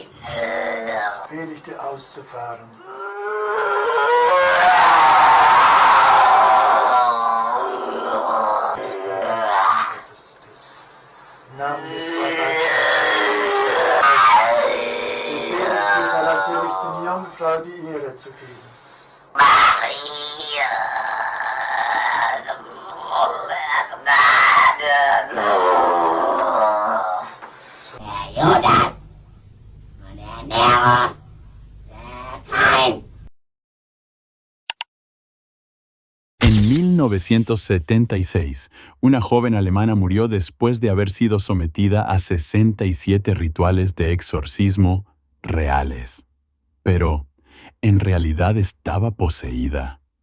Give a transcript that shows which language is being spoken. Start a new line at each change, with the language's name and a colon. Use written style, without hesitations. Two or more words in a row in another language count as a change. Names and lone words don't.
German: Befehle ich dir auszufahren. Namen des der allerseligsten Jungfrau die Ehre zu geben. Der Judas und der Nero, der Kain.
Spanish: En 1976, una joven alemana murió después de haber sido sometida a 67 rituales de exorcismo reales. Pero, ¿en realidad estaba poseída?